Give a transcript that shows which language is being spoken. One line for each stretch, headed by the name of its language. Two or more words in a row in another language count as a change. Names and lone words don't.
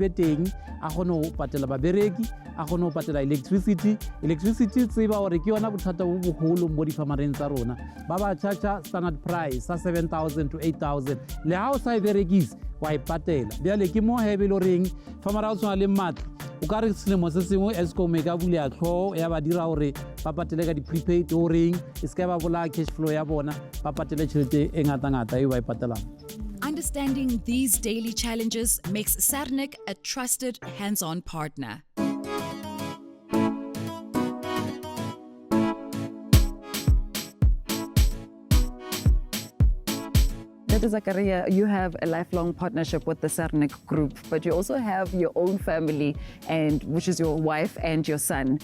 Northern Sotho: be teng a kgone ho patela babereki a kgone ho patela electricity tseba hore ke yona bothata bo boholo mo difamareng tsa rona ba
English: charge standard price
Northern Sotho: sa 7,000 to 8,000 le ha o sa e berekise wa e patela bjale ke mo hebe lo reng famara o tshwana le matla o ka re selemo se sengwe Eskom e ka bulela tlhoho ya ba dira hore ba patele ka di-prepaid o reng e se ka ba bolaya
English: cash flow
Northern Sotho: ya bona ba patele tšhelete e ngata-ngata eo ba e patelang.
English: Understanding these daily challenges makes Sarnik a trusted hands-on partner. Zakaria, you have a lifelong partnership with the Sarnik Group, but you also have your own family, and which is your wife and your son.